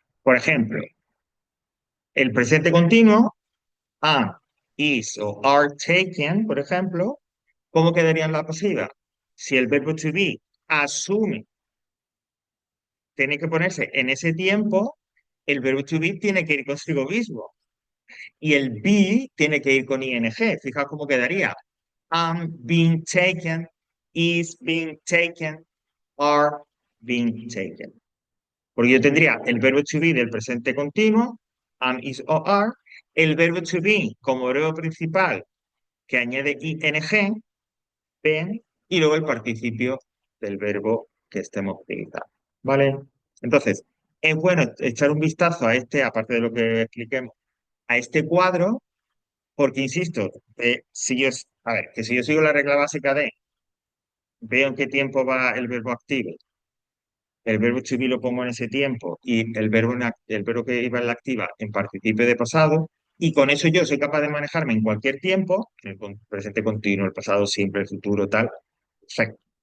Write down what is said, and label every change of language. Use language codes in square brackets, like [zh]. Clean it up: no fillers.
[es] Por ejemplo, el presente continuo, are, is o [en] are taken, [es] por ejemplo, ¿cómo quedaría en la pasiva? Si el verbo to be asume, tiene que ponerse en ese tiempo, el verbo to be tiene que ir consigo mismo. Y el be tiene que ir con ing. Fijaos cómo quedaría. [en] Am being taken, is being taken, are being taken. [es] Porque yo tendría el verbo to be del presente continuo, am, is o are, el verbo to be como verbo principal que añade ing, been, y luego el participio del verbo que estemos utilizando. ¿Vale? Entonces, es bueno echar un vistazo a este, aparte de lo que expliquemos, a este cuadro, porque insisto, si yo, a ver, que si yo sigo la regla básica de veo en qué tiempo va el verbo activo, el verbo to be lo pongo en ese tiempo y el verbo que iba en la activa en participio de pasado, y con eso yo soy capaz de manejarme en cualquier tiempo, en el presente continuo, el pasado simple, el futuro, tal. Perfecto.